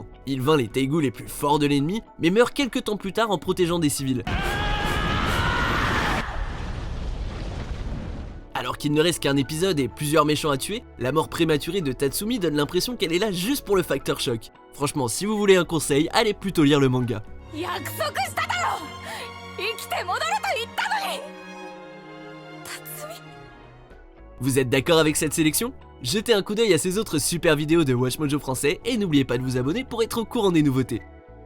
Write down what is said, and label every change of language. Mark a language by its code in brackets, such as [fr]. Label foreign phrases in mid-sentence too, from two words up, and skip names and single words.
[fr] Il vainc les Taegu les plus forts de l'ennemi, mais meurt quelques temps plus tard en protégeant des civils. Alors qu'il ne reste qu'un épisode et plusieurs méchants à tuer, la mort prématurée de Tatsumi donne l'impression qu'elle est là juste pour le facteur choc. Franchement, si vous voulez un conseil, allez plutôt lire le manga. [ja] 約束しただろ。生きて戻ると言ったのに。辰巳。 [fr] Vous êtes d'accord avec cette sélection? Jetez un coup d'œil à ces autres super vidéos de Watch Mojo français et n'oubliez pas de vous abonner pour être au courant des nouveautés.